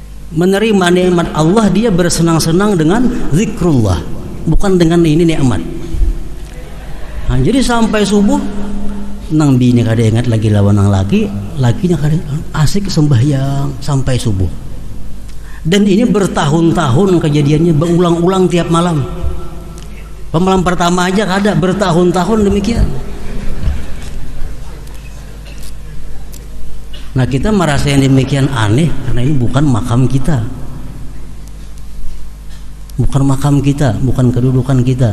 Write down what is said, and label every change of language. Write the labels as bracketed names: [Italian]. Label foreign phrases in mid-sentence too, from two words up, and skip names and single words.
[Indonesian] menerima nikmat Allah, dia bersenang-senang dengan zikrullah, bukan dengan ini nikmat. [Banjar] Nah, jadi sampai subuh nang bini kada ingat lagi lawan nang lakinya kada asik sembahyang sampai subuh. [Indonesian] Dan ini bertahun-tahun kejadiannya, berulang-ulang tiap malam. [Banjar] Malam pertama aja kada, bertahun-tahun demikian. [Indonesian] Nah, kita merasa yang demikian aneh karena ini bukan makam kita, bukan kedudukan kita.